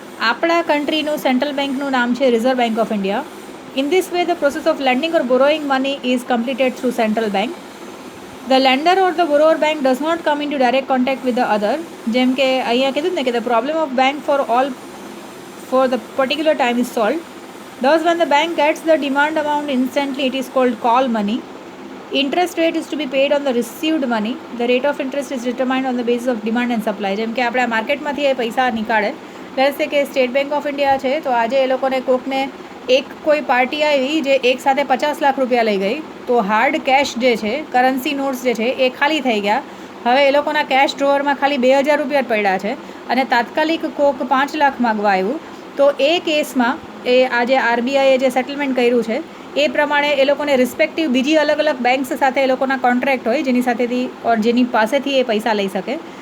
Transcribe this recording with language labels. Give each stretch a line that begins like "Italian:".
Gujarati: આપણા કન્ટ્રીનું સેન્ટ્રલ બેંકનું નામ છે
English: Reserve bank of India. In this way the process of lending or borrowing money is completed through central bank. The lender or the borrower bank does not come into direct contact with the other.
Gujarati: જેમ કે અહીંયા કીધું ને કે
English: The problem of bank for the particular time is solve. Thus, when the bank gets the demand amount instantly, it is called call money. Interest rate is to be paid on the received money. The rate of interest is determined on the basis of demand and supply.
Gujarati: જેમ કે આપણે માર્કેટમાંથી એ પૈસા નીકાળે. Let's સે કે state bank of India છે તો આજે એ લોકોને કોકને કોઈ પાર્ટી આવી જે એક સાથે 50 લાખ રૂપિયા લઈ ગઈ, તો હાર્ડ કેશ જે છે, કરન્સી નોટ્સ જે છે એ ખાલી થઈ ગયા. હવે એ લોકોના કેશ ડ્રોવરમાં ખાલી 2,000 રૂપિયા જ પડ્યા છે અને તાત્કાલિક કોક 5 લાખ માગવા આવ્યું તો એ કેસમાં એ આજે આરબીઆઈએ જે સેટલમેન્ટ કર્યું છે એ પ્રમાણે એ લોકોને રિસ્પેક્ટિવ બીજી અલગ અલગ બેંક્સ સાથે એ લોકોના કોન્ટ્રાક્ટ હોય જેની પાસેથી એ પૈસા લઈ શકે.